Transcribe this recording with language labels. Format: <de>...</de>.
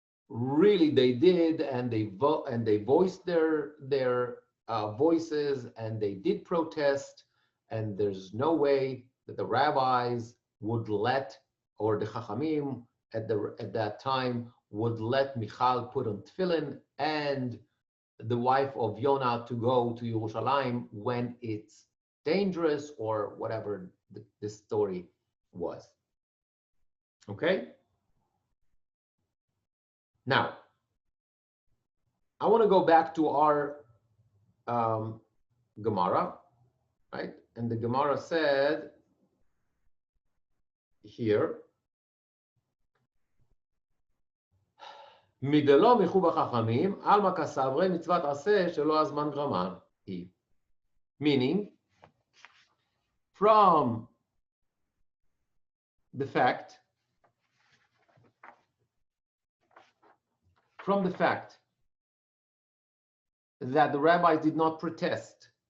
<en>Really, they did, and they voiced their voices, and they did protest, and there's no way that the rabbis would let, or the Chachamim at that time would let Michal put on tefillin and the wife of Yonah to go to Yerushalayim when it's dangerous or whatever this story was. Okay? Now, I want to go back to our Gemara, right?</en> <he>And the Gemara said here, מדלא מיחו בחכמים, עלמא כסברי מצוות עשה שלא הזמן גרמה היא.</he> <en>Meaning, from the fact that the rabbis did not protest.</en>